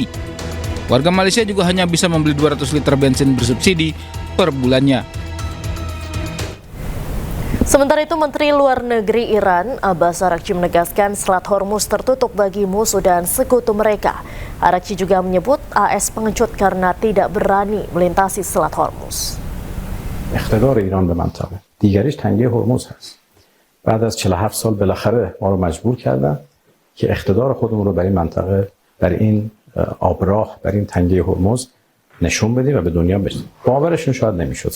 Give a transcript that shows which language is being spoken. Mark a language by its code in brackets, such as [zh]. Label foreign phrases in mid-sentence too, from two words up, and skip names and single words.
[id] Warga Malaysia juga hanya bisa membeli 200 liter bensin bersubsidi per bulannya. Sementara itu, Menteri Luar Negeri Iran, Abbas Araghchi menegaskan Selat Hormuz tertutup bagi musuh dan sekutu mereka. Araghchi juga menyebut AS pengecut karena tidak berani melintasi Selat Hormuz. [fa] اقتدار ایران به منطقه دیگریش تنگه هرمز هست. بعد از 47 سال بالاخره ما رو مجبور کردن که اقتدار خودمون رو برای منطقه، برای این آبراه، برای این تنگه هرمز نشون بدیم و به دنیا بدیم. باورشون شاید نمیشد.